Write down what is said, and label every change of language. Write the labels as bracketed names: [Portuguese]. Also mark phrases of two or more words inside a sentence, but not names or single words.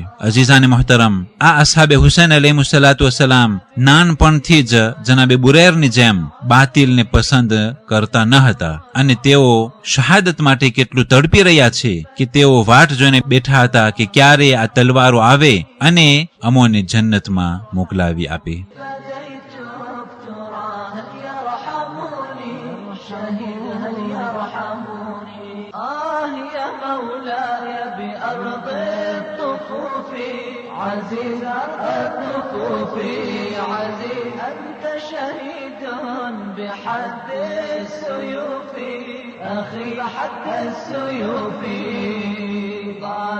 [Urdu] عزیزانِ محترم, [Gujarati] આ અસહાબે હુસૈન અલૈહિસ્સલામ નાનપણથી જ જનાબે બુરૈરની જેમ બાતિલને પસંદ કરતા ન હતા અને તેઓ શહાદત માટે કેટલું તડપી રહ્યા છે કે તેઓ વાટ જોઈને બેઠા હતા કે ક્યારે આ તલવારો આવે અને અમોને જન્નતમાં મોકલાવી આપે. [Arabic] عزيز الطفوف عزيز أنت شهيد بحد السيوف أخي بحد السيوف طعم